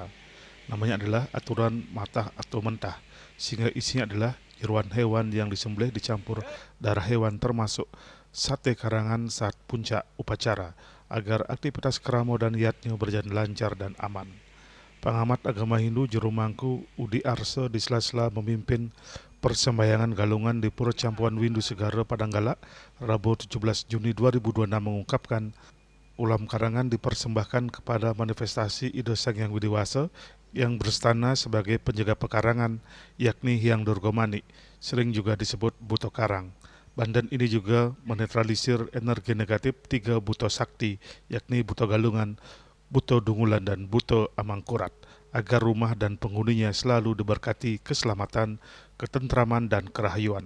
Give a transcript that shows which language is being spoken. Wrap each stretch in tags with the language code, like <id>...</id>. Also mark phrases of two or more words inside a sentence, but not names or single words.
<id>Namanya adalah aturan matah atau mentah, sehingga isinya adalah jeruan hewan yang disembelih dicampur darah hewan termasuk sate karangan saat puncak upacara, agar aktivitas keramo dan yatnya berjalan lancar dan aman. Pengamat agama Hindu Juru Mangku Udi Arse di sela-sela memimpin persembahyangan galungan di Pura Campuan Windu Segara Padanggalak, Rabu 17 Juni 2026 mengungkapkan ulam karangan dipersembahkan kepada manifestasi Ida Sang Hyang Widiwasa yang berstana sebagai penjaga pekarangan, yakni Hyang Durgamani, sering juga disebut Buto Karang. Bandan ini juga menetralisir energi negatif tiga Buto Sakti, yakni Buto Galungan, Buto Dungulan, dan Buto Amangkurat, agar rumah dan penghuninya selalu diberkati keselamatan, ketentraman, dan kerahayuan.</id>